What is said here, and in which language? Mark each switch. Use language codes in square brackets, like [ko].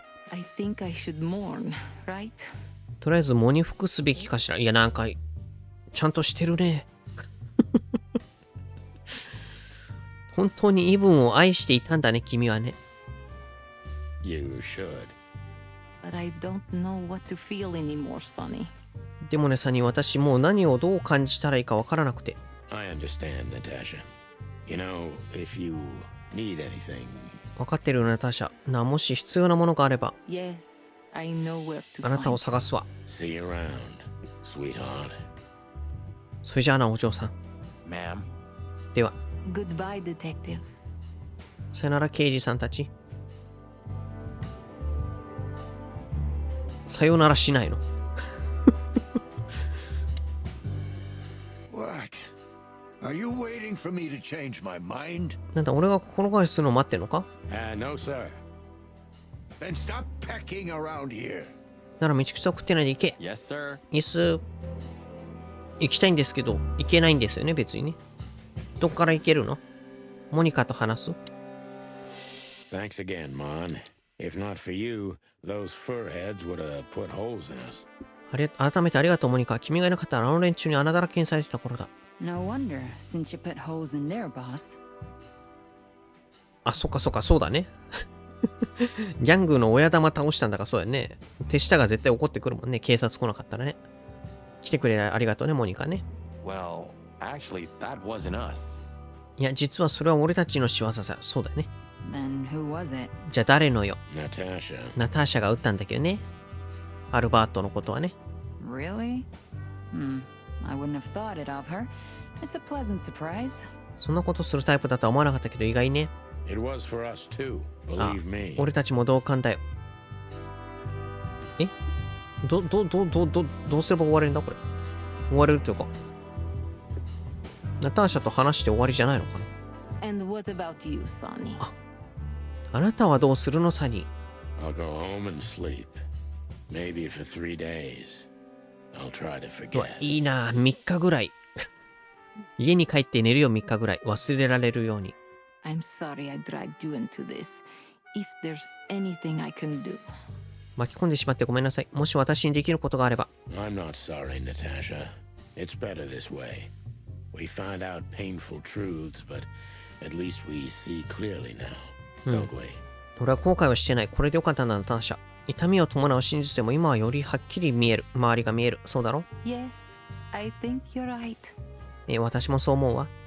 [en] I think I should mourn, right? [ja] とりあえず喪に服すべきかしら。いや、なんか、ちゃんとしてるね。本当にイブンを愛していたんだね、君はね。 [en] You should. But I don't know what to feel anymore, Sonny. [ja] でもね、サニー、私もう何をどう感じたらいいかわからなくて。 [en] I understand, Natasha. You know, if you need anything. [ja] わかってるよ、ナターシャ。もし必要なものがあれば、 [en] Yes, I know where to [ja] あなたを [en] find [ja] 探すわ。 [en] See you around, sweetheart. [ja] それじゃあな、お嬢さん。 [en] Ma'am. [ja] では、 [en] Goodbye, detectives. [ja] さよなら、刑事さんたち。さよならしないの。 [en] What? Are you waiting for me to change my mind? [ja] なんだ、俺が心変わりするのを待ってんのか？ [en] No, sir. Then stop pecking around here. [ja] なら道草食ってないで行け。 [en] Yes, sir. [ja] イス、行きたいんですけど、行けないんですよね、別にね。どっから行けるの？モニカと話す？ [en] Thanks again, Mon. If not for you, those furheads would have put holes in us. [ja] 改めてありがとう、モニカ。君がいなかったらあの連中に穴だらけにされてた頃だ。 [en] No wonder, since you put holes in their boss. [ja] あ、そっかそっか、そうだね。ギャングの親玉倒したんだからそうだよね。手下が絶対怒ってくるもんね。警察来なかったらね。来てくれてありがとうね、モニカね。 [en] Well, actually, that wasn't us. [ja] いや、実はそれは俺たちの仕業さ。そうだよね。 [en] Then who was it? [ja] じゃあ誰のよ。 [en] Natasha. [ja] ナターシャが撃ったんだけどね。アルバートのことはね。 [en] Really? I wouldn't have thought it of her. It's a pleasant surprise. [ja] そんなことするタイプだとは思わなかったけど意外ね。 [en] It was for us too, あ believe me. [ja] 俺たちも同感だよ。えどうすれば終われるんだこれ。終われるというか。ナターシャと話して終わりじゃないのかな。 [en] And what about you, Sonny? [ja] あなたはどうするの、サニー。 [en] I'll go home and sleep. Maybe for 3 days. I'll try to うわ forget. [ja] いいな、3日ぐらい。家に帰って寝るよ、3日ぐらい。忘れられるように。 [en] I'm sorry I dragged you into this. If there's anything I can do. [ja] 巻き込んでしまってごめんなさい。もし私にできることがあれば。 [en] I'm not sorry, Natasha. It's better this way. We found out painful truths, but at least we see clearly now, don't we? [ja] 俺は後悔はしてない。これでよかったんだ、ナターシャ。痛みを伴う真実でも今はよりはっきり見える。周りが見える。そうだろ？ [en] Yes, I think you're right. [ja] 私もそう思うわ。